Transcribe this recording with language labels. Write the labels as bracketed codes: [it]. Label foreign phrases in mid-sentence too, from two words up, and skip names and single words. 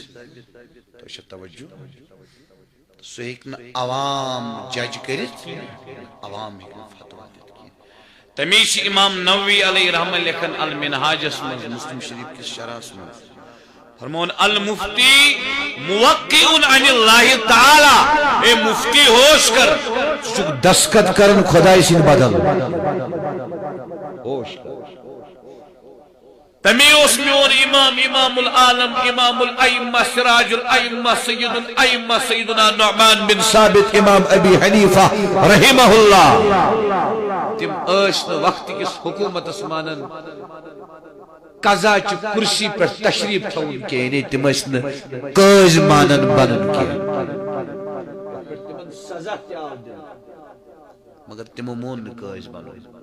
[ks] تو چھا توجہ سہ ہیٚکہِ نہٕ عوام جج کٔرِتھ، عوام ہیٚکہِ نہٕ فتوا دِتھ کینٛہہ. تمی چھ امام نووی [ar] علیہ رحمہ [ks] لکھن المنہاجس مز مسلم شریف کس شرحس مز فرمون [ar] المفتی موقع عن اللہ تعالی. [ks] اے مفتی ہوش کر دستخط کرن خدای سن بدل ہوش کر. تمی اس میون امام امام العالم امام الائمہ سراج الائمہ سید الائمہ سیدنا نعمان بن ثابت امام ابی حنیفہ [ar] رحمہ اللہ. [ks] تم ٲسۍ نہٕ وقت کس حکومتس مانن قضا چہ کرسی پر تشریف تھون کینٛہہ، تم ٲسۍ نہٕ قٲضۍ مانن بنن کینٛہہ، سزا تہِ آو دِنہٕ مگر تمو مون نہٕ قٲضۍ بنُن.